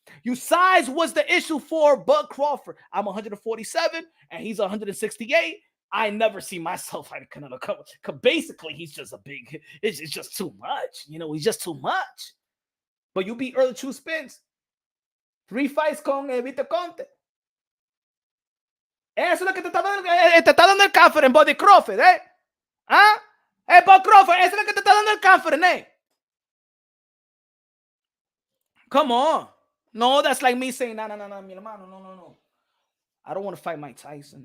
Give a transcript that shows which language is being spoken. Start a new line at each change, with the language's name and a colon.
English: Your size was the issue for Bud Crawford. I'm 147 and he's 168. I never see myself fighting Canelo. Because basically he's just it's just too much. You know, he's just too much. But you beat Earl True Spence. 3 fights con Victor Conte.
Spanish: Eso es lo que te está dando el confidence, Buddy Crawford, ¿eh? ¿Ah? Bud Crawford, eso es lo que te está dando el confidence, ¿eh?
English: Come on. No, that's like me saying, no,
Spanish: mi hermano,
English: no. I don't want to fight Mike Tyson.